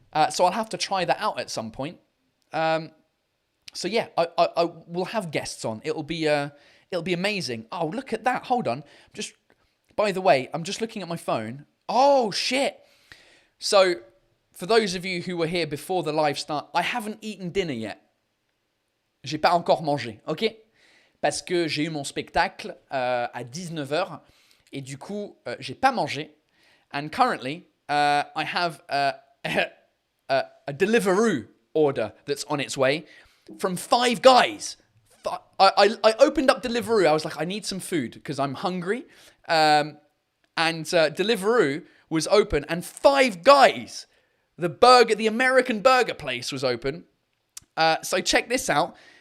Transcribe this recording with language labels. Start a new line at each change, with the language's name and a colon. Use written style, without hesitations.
English: So I'll have to try that out at some point. So yeah, I will have guests on. It'll be amazing. Oh, look at that. Hold on. By the way, I'm just looking at my phone. Oh, shit. So for those of you who were here before the live start, I haven't eaten dinner yet.
French: J'ai pas encore mangé, ok? Parce que j'ai eu mon spectacle à 19h et du coup, j'ai pas mangé.
English: And currently, I have a Deliveroo order that's on its way from Five Guys. I opened up Deliveroo. I was like, I need some food because I'm hungry. And Deliveroo was open and Five Guys, the American burger place was open. So check this out.